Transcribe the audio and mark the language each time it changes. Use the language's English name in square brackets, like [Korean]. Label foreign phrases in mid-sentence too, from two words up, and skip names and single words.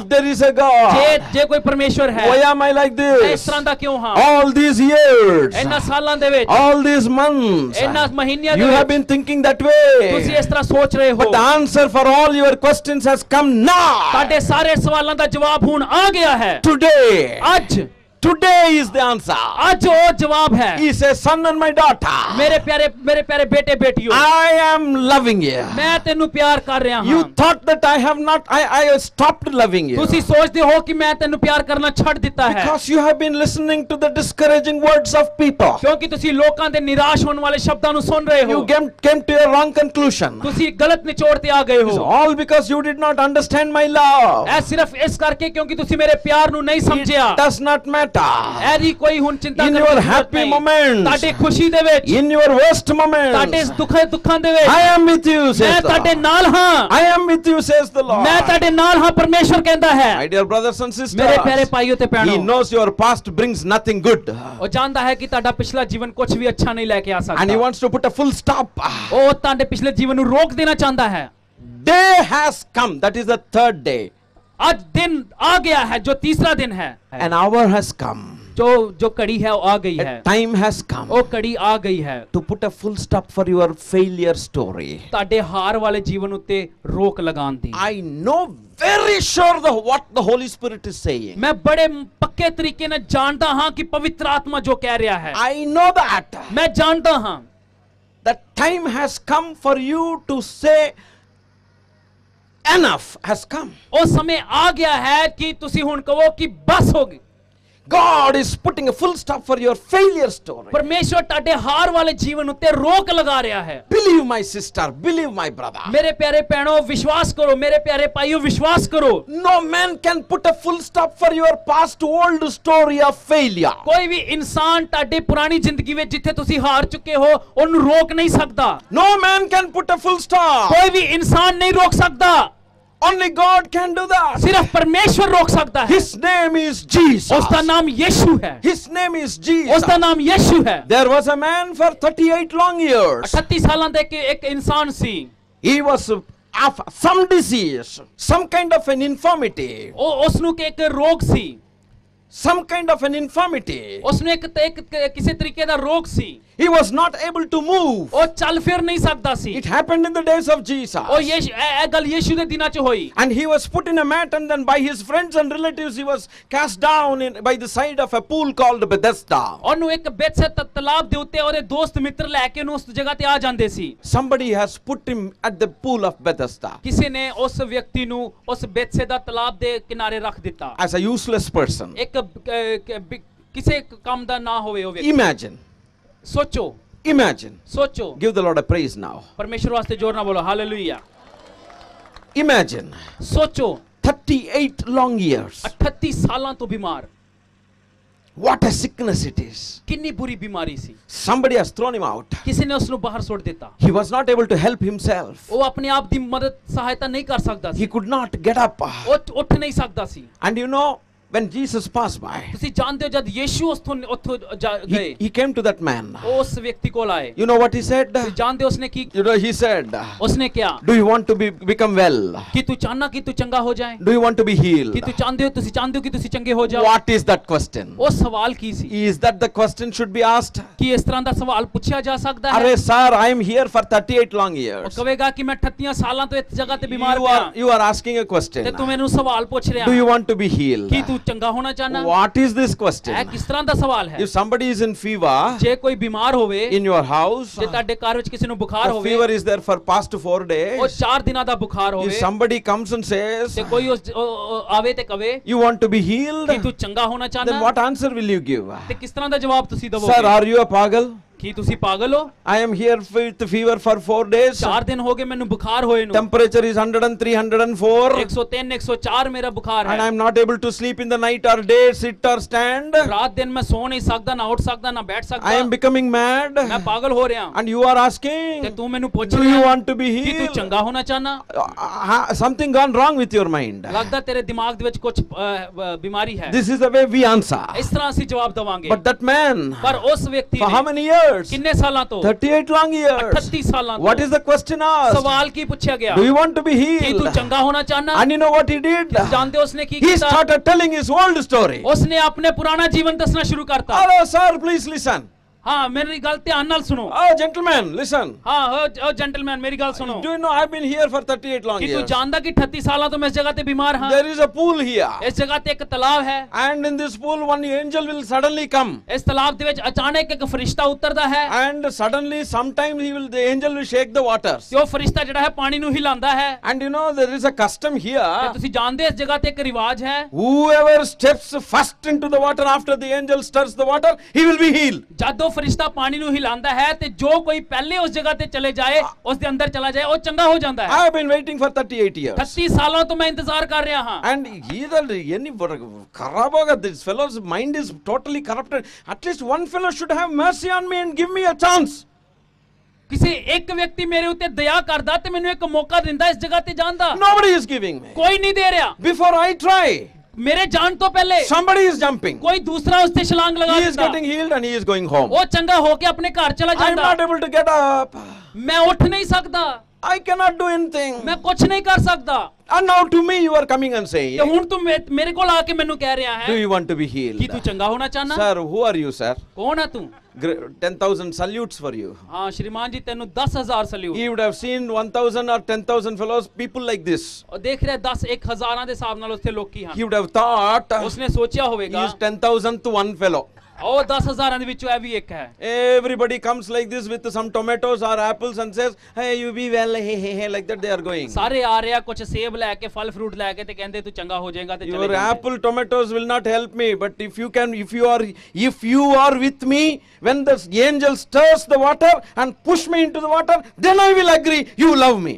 [English] If there is a God, [Punjabi] ਜੇ ਕੋਈ ਪਰਮੇਸ਼ਵਰ ਹੈ, [English] why am I like [Punjabi] ਮੈਂ ਇਸ ਤਰ੍ਹਾਂ [English] this? [Punjabi] ਦਾ ਕਿਉਂ ਹਾਂ? [English] All these years, [Punjabi] ਇਹਨਾਂ ਸਾਲਾਂ ਦੇ ਵਿੱਚ, [English] all these months, [Punjabi] ਇਹਨਾਂ ਮਹੀਨਿਆਂ ਦੇ [English] you have [Punjabi] ਵਿੱਚ [English] been thinking that [Punjabi] ਤੁਸੀਂ [English] way. [Punjabi] ਇਸ ਤਰ੍ਹਾਂ ਸੋਚ ਰਹੇ ਹੋ। [English] But the answer for all your questions has come now. [Punjabi] ਤੁਹਾਡੇ ਸਾਰੇ ਸਵਾਲਾਂ ਦਾ ਜਵਾਬ ਹੁਣ ਆ ਗਿਆ ਹੈ। [English] Today. [Punjabi] ਅੱਜ [English] Today is the answer. [Punjabi] ਅੱਜ ਉਹ ਜਵਾਬ ਹੈ। [English] He says, son and my daughter, [Punjabi] ਮੇਰੇ ਪਿਆਰੇ ਬੇਟੇ ਬੇਟਿਓ, [English] I am loving you. [Punjabi] ਮੈਂ ਤੈਨੂੰ ਪਿਆਰ ਕਰ ਰਿਹਾ [English] You [Punjabi] ਹਾਂ। [English] thought that I have not, I stopped loving you. [Punjabi] ਤੁਸੀਂ ਸੋਚਦੇ ਹੋ ਕਿ ਮੈਂ ਤੈਨੂੰ ਪਿਆਰ ਕਰਨਾ ਛੱਡ ਦਿੱਤਾ ਹੈ, [English] Because you have been listening to the discouraging words of people. [Punjabi] ਕਿਉਂਕਿ ਤੁਸੀਂ ਲੋਕਾਂ ਦੇ ਨਿਰਾਸ਼ ਹੋਣ ਵਾਲੇ ਸ਼ਬਦਾਂ ਨੂੰ ਸੁਣ ਰਹੇ ਹੋ। [English] You came to a wrong conclusion. [Punjabi] ਤੁਸੀਂ ਗਲਤ ਨਿਚੋੜ ਤੇ ਆ ਗਏ [English] It's [Punjabi] ਹੋ। [English] all because you did not understand my love. [Punjabi] ਇਹ ਸਿਰਫ ਇਸ ਕਰਕੇ ਕਿਉਂਕਿ ਤੁਸੀਂ ਮੇਰੇ ਪਿਆਰ ਨੂੰ ਨਹੀਂ ਸਮਝਿਆ। [English] It does not matter. [Punjabi] ਐਦੀ ਕੋਈ ਹੁਣ ਚਿੰਤਾ [English] In [Punjabi] ਕਰਨ [English] your [Punjabi] ਦੀ ਜ਼ਰੂਰਤ [English] happy [Punjabi] ਨਹੀਂ। [English] moments, [Punjabi] ਤੁਹਾਡੇ ਖੁਸ਼ੀ ਦੇ ਵਿੱਚ, [English] in your worst [Punjabi] ਤੁਹਾਡੇ [English] moments, [Punjabi] ਦੁੱਖਾਂ ਦੇ ਵਿੱਚ [English] I am with you, [Punjabi] ਮੈਂ [English] says the [Punjabi] ਤੁਹਾਡੇ [English] Lord. [Punjabi] ਨਾਲ ਹਾਂ। [English] I am with you, says the Lord. [Punjabi] ਮੈਂ ਤੁਹਾਡੇ ਨਾਲ ਹਾਂ, ਪਰਮੇਸ਼ਵਰ ਕਹਿੰਦਾ ਹੈ। [English] My dear brothers and [Punjabi] ਮੇਰੇ ਪਿਆਰੇ [English] sisters, [Punjabi] ਭਾਈਓ ਤੇ [English] He [Punjabi] ਭੈਣੋ, [English] knows your past brings nothing good. [Punjabi] ਉਹ ਜਾਣਦਾ ਹੈ ਕਿ ਤੁਹਾਡਾ ਪਿਛਲਾ ਜੀਵਨ ਕੁਝ ਵੀ ਅੱਛਾ ਨਹੀਂ ਲੈ ਕੇ ਆ [English] And He [Punjabi] ਸਕਦਾ। [English] wants to put a full stop. [Punjabi] ਉਹ ਤੁਹਾਡੇ ਪਿਛਲੇ ਜੀਵਨ ਨੂੰ ਰੋਕ ਦੇਣਾ ਚਾਹੁੰਦਾ ਹੈ। [English] Day has come. That is the third day. [Punjabi] ਅੱਜ ਦਿਨ ਆ ਗਿਆ ਹੈ ਜੋ ਤੀਸਰਾ ਦਿਨ ਹੈ। [English] An hour has come. [Hindi] जो कड़ी है वो आ गई है। [English] A time has come [Hindi] वो कड़ी आ गई है [English] to put a full stop for your failure story. [Punjabi] ਤੁਹਾਡੇ ਹਾਰ ਵਾਲੇ ਜੀਵਨ ਉੱਤੇ ਰੋਕ ਲਗਾਉਣ ਦੀ। [English] I know very sure what the Holy Spirit is saying. [Punjabi] ਮੈਂ ਬੜੇ ਪੱਕੇ ਤਰੀਕੇ ਨਾਲ ਜਾਣਦਾ ਹਾਂ ਕਿ ਪਵਿੱਤਰ ਆਤਮਾ ਜੋ ਕਹਿ ਰਿਹਾ ਹੈ। [English] I know that. [Hindi] मैं जानता ਹਾਂ [English] That time has come for you to say enough has come. [Punjabi] ਉਹ ਸਮੇਂ ਆ ਗਿਆ ਹੈ ਕਿ ਤੁਸੀਂ ਹੁਣ ਕਹੋ ਕਿ ਬਸ ਹੋ ਗਈ। [English] God is putting a full stop for your failure story. [Punjabi] ਪਰਮੇਸ਼ਵਰ ਤੁਹਾਡੇ ਹਾਰ ਵਾਲੇ ਜੀਵਨ ਉੱਤੇ ਰੋਕ ਲਗਾ ਰਿਹਾ ਹੈ। [English] Believe my sister, believe my brother. [Punjabi] ਮੇਰੇ ਪਿਆਰੇ ਭੈਣੋ ਵਿਸ਼ਵਾਸ ਕਰੋ, ਮੇਰੇ ਪਿਆਰੇ ਭਾਈਓ ਵਿਸ਼ਵਾਸ ਕਰੋ। [English] No man can put a full stop for your past old story of failure. [Punjabi] ਕੋਈ ਵੀ ਇਨਸਾਨ ਤੁਹਾਡੀ ਪੁਰਾਣੀ ਜ਼ਿੰਦਗੀ ਵਿੱਚ ਜਿੱਥੇ ਤੁਸੀਂ ਹਾਰ ਚੁੱਕੇ ਹੋ ਉਹਨੂੰ ਰੋਕ ਨਹੀਂ ਸਕਦਾ। [English] No man can put a full stop. [Punjabi] ਕੋਈ ਵੀ ਇਨਸਾਨ ਨਹੀਂ ਰੋਕ ਸਕਦਾ, [English] Only God can do that. [Punjabi] ਸਿਰਫ ਪਰਮੇਸ਼ਵਰ ਰੋਕ ਸਕਦਾ ਹੈ। [English] His name is Jesus. [Punjabi] ਉਸ ਦਾ ਨਾਮ ਯਿਸੂ ਹੈ। [English] His name is [Punjabi] ਉਸ [English] Jesus. [Punjabi] ਦਾ ਨਾਮ ਯਿਸੂ ਹੈ। [English] There was a man for 38 long years. [Punjabi] 38 ਸਾਲਾਂ ਦੇ ਇੱਕ ਇਨਸਾਨ ਸੀ। [English] He was of some disease, some kind of an infirmity, [Punjabi] ਉਹ ਉਸ ਨੂੰ ਇੱਕ ਰੋਗ ਸੀ। [English] some kind of an infirmity. [Punjabi] ਉਸ ਨੂੰ ਇੱਕ ਕਿਸੇ ਤਰੀਕੇ ਦਾ ਰੋਗ ਸੀ। [English] He was not able to move. [Punjabi] ਉਹ ਚੱਲ ਫਿਰ ਨਹੀਂ ਸਕਦਾ ਸੀ। [English] It happened in the days of Jesus. [Punjabi] ਉਹ ਇਹ ਗੱਲ ਯਿਸੂ ਦੇ ਦਿਨਾਂ 'ਚ ਹੋਈ। [English] And he was put in a mat, and then by his friends and relatives he was cast down by the side of a pool called Bethesda. [Punjabi] ਉਹਨੂੰ ਇੱਕ ਬੇਤਸੇ ਤਲਾਬ ਦੇ ਉੱਤੇ ਉਹਦੇ ਦੋਸਤ ਮਿੱਤਰ ਲੈ ਕੇ ਉਹਨੂੰ ਉਸ ਜਗ੍ਹਾ ਤੇ ਆ ਜਾਂਦੇ ਸੀ। [English] Somebody has put him at the pool of Bethesda [Punjabi] ਕਿਸੇ ਨੇ ਉਸ ਵਿਅਕਤੀ ਨੂੰ ਉਸ ਬੇਤਸੇ ਦਾ ਤਲਾਬ ਦੇ ਕਿਨਾਰੇ ਰੱਖ ਦਿੱਤਾ। [English] as a useless person. [Punjabi] ਇੱਕ ਕਿਸੇ ਕੰਮ ਦਾ ਨਾ ਹੋਵੇ ਉਹ ਵਿਅਕਤੀ। [English] Imagine. Imagine. Give the Lord a praise now. [Punjabi] ਪਰਮੇਸ਼ਵਰ ਵਾਸਤੇ ਜ਼ੋਰ ਨਾ ਬੋਲੋ ਹਾਲੇਲੂਯਾ। [English] Imagine. 38 long years. [Punjabi] 38 ਸਾਲਾਂ ਤੋਂ ਬਿਮਾਰ। [English] What a sickness it is. [Punjabi] ਕਿੰਨੀ ਬੁਰੀ ਬਿਮਾਰੀ ਸੀ। [English] Somebody has thrown him out. [Punjabi] ਕਿਸੇ ਨੇ ਉਹਨੂੰ ਬਾਹਰ ਛੱਡ ਦਿੱਤਾ। [English] He was not able to help himself. [Punjabi] ਉਹ ਆਪਣੇ ਆਪ ਦੀ ਮਦਦ ਸਹਾਇਤਾ ਨਹੀਂ ਕਰ ਸਕਦਾ [English] He [Punjabi] सी। [English] could not get up. [Punjabi] ਉਹ ਉੱਠ ਨਹੀਂ ਸਕਦਾ ਸੀ। [English] And you know, when Jesus passed by, [Punjabi] ਤੁਸੀਂ ਜਾਣਦੇ ਹੋ ਜਦ ਯੀਸ਼ੂ ਉੱਥੋਂ ਗਏ [English] he came to that man. [Punjabi] ਉਸ ਵਿਅਕਤੀ ਕੋਲ ਆਏ [English] You know what he said? [Punjabi] ਤੁਸੀਂ ਜਾਣਦੇ ਹੋ ਉਸਨੇ ਕੀ [English] You know, he said, [Punjabi] ਉਸਨੇ ਕਿਹਾ [English] do you want to become well? [Punjabi] ਕਿ ਤੂੰ ਚਾਹਨਾ ਕਿ ਤੂੰ ਚੰਗਾ ਹੋ ਜਾਏ [English] Do you want to be healed? [Punjabi] ਕਿ ਤੁਸੀਂ ਚਾਹੁੰਦੇ ਹੋ ਕਿ ਤੁਸੀਂ ਚੰਗੇ ਹੋ ਜਾਓ [English] What is that question? [Punjabi] ਉਹ ਸਵਾਲ ਕੀ ਸੀ [English] Is that the question should be asked? [Punjabi] ਕਿ ਇਸ ਤਰ੍ਹਾਂ ਦਾ ਸਵਾਲ ਪੁੱਛਿਆ ਜਾ ਸਕਦਾ ਹੈ [English] Arey sir, I am here for 38 long [Punjabi] ਉਹ [English] years. [Punjabi] ਕਹੇਗਾ ਕਿ ਮੈਂ 38 ਸਾਲਾਂ ਤੋਂ ਇਸ ਜਗ੍ਹਾ ਤੇ ਬਿਮਾਰ [English] You are asking a question. [Punjabi] ਤੇ ਤੂੰ ਮੈਨੂੰ ਸਵਾਲ ਪੁੱਛ ਰਿਹਾ [English] Do you want to be healed? [Punjabi] ਕਿ ਤੂੰ ਚੰਗਾ ਹੋਣਾ ਚਾਹਨਾ [English] What is this [Punjabi] ਇਹ [English] question? [Punjabi] ਕਿਸ ਤਰ੍ਹਾਂ ਦਾ ਸਵਾਲ ਹੈ [English] If somebody is in fever [Punjabi] ਜੇ ਕੋਈ ਬਿਮਾਰ ਹੋਵੇ [English] in your house, [Punjabi] ਜੇ ਤੁਹਾਡੇ ਘਰ ਵਿੱਚ ਕਿਸੇ ਨੂੰ ਬੁਖਾਰ [English] the [Punjabi] ਹੋਵੇ [English] fever is there for past 4 [Punjabi] ਉਹ [English] days. [Punjabi] 4 ਦਿਨਾਂ ਦਾ ਬੁਖਾਰ [English] If [Punjabi] ਹੋਵੇ [English] somebody comes and says, [Punjabi] ਤੇ ਕੋਈ ਆਵੇ ਤੇ ਕਵੇ [English] you want to be healed, [Punjabi] ਕਿ ਤੂੰ ਚੰਗਾ ਹੋਣਾ [English] then [Punjabi] ਚਾਹਨਾ [English] what answer will you give? [Punjabi] ਤੇ ਕਿਸ ਤਰ੍ਹਾਂ ਦਾ ਜਵਾਬ ਤੁਸੀਂ [English] Sir, [Punjabi] ਦਵੋਗੇ [English] are you a pagal? [Punjabi] ਕੀ ਤੁਸੀਂ ਪਾਗਲ ਹੋ [English] I am here with fever for 4 days. [Punjabi] 4 ਦਿਨ ਹੋ ਗਏ ਮੈਨੂੰ ਬੁਖਾਰ ਹੋਏ ਨੂੰ [English] Temperature is 103, 104. [Punjabi] 103 104 ਮੇਰਾ ਬੁਖਾਰ [English] And I [Punjabi] ਹੈ [English] am not able to sleep in the night or day, sit or stand. [Punjabi] ਰਾਤ ਦਿਨ ਮੈਂ ਸੋ ਨਹੀਂ ਸਕਦਾ ਨਾ ਉੱਠ ਸਕਦਾ ਨਾ ਬੈਠ [English] I am [Punjabi] ਸਕਦਾ [English] becoming mad. [Punjabi] ਮੈਂ ਪਾਗਲ ਹੋ ਰਿਹਾ [English] And you are [Punjabi] ਤੇ [English] asking, [Punjabi] ਤੂੰ ਮੈਨੂੰ ਪੁੱਛ [English] do you [Punjabi] ਰਿਹਾ [English] want to be [Punjabi] ਕਿ ਤੂੰ [English] healed? [Punjabi] ਚੰਗਾ ਹੋਣਾ ਚਾਹਨਾ [English] Something gone wrong with your mind. [Punjabi] ਲੱਗਦਾ ਤੇਰੇ ਦਿਮਾਗ ਦੇ ਵਿੱਚ ਕੁਝ ਬਿਮਾਰੀ ਹੈ [English] This is the way we answer. [Punjabi] ਇਸ ਤਰ੍ਹਾਂ ਅਸੀਂ ਜਵਾਬ ਦਵਾਂਗੇ [English] But that man, [Punjabi] ਪਰ ਉਸ ਵਿਅਕਤੀ [English] for how [Punjabi] ਨੇ [English] many years? [Punjabi] ਕਿੰਨੇ ਸਾਲਾਂ ਤੋਂ [English] 38 long years. [Punjabi] 38 ਸਾਲਾਂ [English] What [Punjabi] ਤੋਂ [English] is the question asked? [Punjabi] ਸਵਾਲ ਕੀ ਪੁੱਛਿਆ ਗਿਆ [English] Do you want to be [Punjabi] ਕਿ ਤੂੰ [English] healed? [Punjabi] ਚੰਗਾ ਹੋਣਾ ਚਾਹਨਾ [English] And you know what he did? [Punjabi] ਜਾਣਦੇ ਹੋ ਉਸਨੇ ਕੀ [English] He [Punjabi] ਕੀਤਾ [English] started telling his old story. [Punjabi] ਉਸਨੇ ਆਪਣੇ ਪੁਰਾਣਾ ਜੀਵਨ ਦੱਸਣਾ ਸ਼ੁਰੂ ਕਰਤਾ [English] Hello, sir, please listen. [Punjabi] ਹਾਂ ਮੇਰੀ ਗੱਲ ਧਿਆਨ ਨਾਲ ਸੁਣੋ [English] Oh, gentlemen, listen. [Punjabi] ਹਾਂ ਉਹ ਜੈਂਟਲਮੈਨ ਮੇਰੀ ਗੱਲ ਸੁਣੋ [English] Do you know I've been here for 38 long [Punjabi] ਕਿ ਤੂੰ [English] years? [Punjabi] ਜਾਣਦਾ ਕਿ 38 ਸਾਲਾਂ ਤੋਂ ਮੈਂ ਇਸ ਜਗ੍ਹਾ ਤੇ ਬਿਮਾਰ ਹਾਂ [English] There is a pool here. [Punjabi] ਇਸ ਜਗ੍ਹਾ ਤੇ ਇੱਕ ਤਲਾਬ ਹੈ [English] And in this pool, one angel will suddenly come. [Punjabi] ਇਸ ਤਲਾਬ ਦੇ ਵਿੱਚ ਅਚਾਨਕ ਇੱਕ ਫਰਿਸ਼ਤਾ ਉਤਰਦਾ ਹੈ [English] And suddenly, sometimes the angel will shake the waters. [Punjabi] ਤੇ ਉਹ ਫਰਿਸ਼ਤਾ ਜਿਹੜਾ ਹੈ ਪਾਣੀ ਨੂੰ ਹਿਲਾਉਂਦਾ ਹੈ [English] And you know, there is a custom [Punjabi] ਤੇ [English] here. [Punjabi] ਤੁਸੀਂ ਜਾਣਦੇ ਇਸ ਜਗ੍ਹਾ ਤੇ ਇੱਕ ਰਿਵਾਜ ਹੈ [English] Whoever steps first into the water after the angel stirs the water, he will be healed. [Punjabi] ਜਦ ਉਹ ਫਰਿਸ਼ਤਾ ਪਾਣੀ ਨੂੰ ਹਿਲਾਉਂਦਾ ਹੈ ਤੇ ਜੋ ਕੋਈ ਪਹਿਲੇ ਉਸ ਜਗ੍ਹਾ ਤੇ ਚਲੇ ਜਾਏ ਉਸ ਦੇ ਅੰਦਰ ਚਲਾ ਜਾਏ ਉਹ ਚੰਗਾ ਹੋ ਜਾਂਦਾ [English] I [Punjabi] ਹੈ [English] have been waiting for 38 years. [Punjabi] 38 ਸਾਲਾਂ ਤੋਂ ਮੈਂ ਇੰਤਜ਼ਾਰ ਕਰ ਰਿਹਾ ਹਾਂ [English] And this fellow's mind is totally corrupted. At least one fellow should have mercy on me and give me a chance. [Punjabi] ਕਿਸੇ ਇੱਕ ਵਿਅਕਤੀ ਮੇਰੇ ਉੱਤੇ ਦਇਆ ਕਰਦਾ ਤੇ ਮੈਨੂੰ ਇੱਕ ਮੌਕਾ ਦਿੰਦਾ ਇਸ ਜਗ੍ਹਾ ਤੇ ਜਾਣ ਦਾ [English] Nobody is giving me. [Punjabi] ਕੋਈ ਨਹੀਂ ਦੇ ਰਿਹਾ [English] Before I try, [Punjabi] ਮੇਰੇ ਜਾਣ ਤੋਂ ਪਹਿਲੇ [English] somebody is jumping. [Punjabi] ਕੋਈ ਦੂਸਰਾ ਉਸ ਤੇ ਛਲਾਂਗ ਲਗਾ [English] He is [Punjabi] ਦਿੰਦਾ [English] getting healed and he is going home. [Punjabi] ਉਹ ਚੰਗਾ ਹੋ ਕੇ ਆਪਣੇ ਘਰ ਚਲਾ [English] I am [Punjabi] ਜਾਂਦਾ [English] not able to get up. [Punjabi] ਮੈਂ ਉੱਠ ਨਹੀਂ ਸਕਦਾ [English] I cannot do anything. [Punjabi] ਮੈਂ ਕੁਝ ਨਹੀਂ ਕਰ ਸਕਦਾ [English] And now to me you are coming and [Punjabi] ਤੇ [English] saying, [Punjabi] ਹੁਣ ਤੂੰ ਮੇਰੇ ਕੋਲ ਆ ਕੇ ਮੈਨੂੰ ਕਹਿ ਰਿਹਾ [English] do [Punjabi] ਹੈ [English] you want to be [Punjabi] ਕਿ [English] healed? [Punjabi] ਤੂੰ ਚੰਗਾ ਹੋਣਾ ਚਾਹਨਾ [English] Sir, who are you, sir? [Punjabi] ਕੌਣ ਹੈ ਤੂੰ [English] 10,000 salutes for you. [Punjabi] ਹਾਂ ਸ਼੍ਰੀਮਾਨ ਜੀ ਤੈਨੂੰ 10,000 ਸਲੂਟ [English] He would have seen 1,000 or 10,000 fellows, people like this. [Punjabi] ਉਹ ਦੇਖ ਰਿਹਾ 10,000 ਦੇ ਹਿਸਾਬ ਨਾਲ ਉੱਥੇ ਲੋਕੀ ਹਨ [English] He would have thought [Punjabi] ਉਸਨੇ ਸੋਚਿਆ [English] he [Punjabi] ਹੋਵੇਗਾ [English] is 10,000 to one fellow. [Punjabi] ਉਹ 10,000 ਦੇ ਵਿੱਚੋਂ ਇਹ ਵੀ ਇੱਕ ਹੈ [English] Everybody comes like this with some tomatoes or apples and says, hey, you be well, hey, like that they are going. [Punjabi] ਸਾਰੇ ਆ ਰਿਹਾ ਕੁਝ ਸੇਬ ਲੈ ਕੇ ਫਲ ਫਰੂਟ ਲੈ ਕੇ ਤੇ ਕਹਿੰਦੇ ਤੂੰ ਚੰਗਾ ਹੋ ਜਾਏਗਾ ਤੇ ਚਲੇ [English] Your [Punjabi] ਜਾਂਦੇ [English] apple tomatoes will not help me, but if you are with me, when the angel stirs the water and push me into the water, then I will agree you love me.